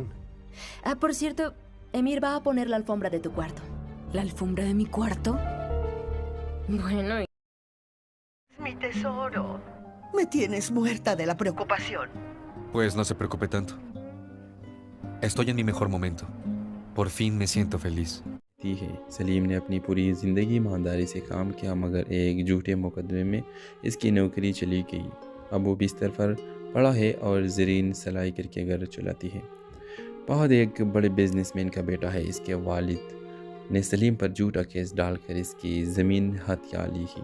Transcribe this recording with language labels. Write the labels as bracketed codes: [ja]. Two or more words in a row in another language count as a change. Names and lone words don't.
[es] Ah, por cierto, Emir va a poner la alfombra de tu cuarto. ¿La alfombra de mi cuarto? Bueno, Mi tesoro. Me tienes muerta de la preocupación. Pues no se preocupe tanto. Estoy en mi mejor momento. Por fin me siento feliz. [hi] दी है। सलीम ने अपनी पूरी ज़िंदगी ईमानदारी से काम किया, मगर एक झूठे मुकदमे में इसकी नौकरी चली गई। अब वो बिस्तर पर पड़ा है और ज़रीन सिलाई करके घर चलाती है। फहद एक बड़े बिजनेसमैन का बेटा है। इसके वालिद ने सलीम पर झूठा केस डालकर इसकी ज़मीन हथिया ली ही।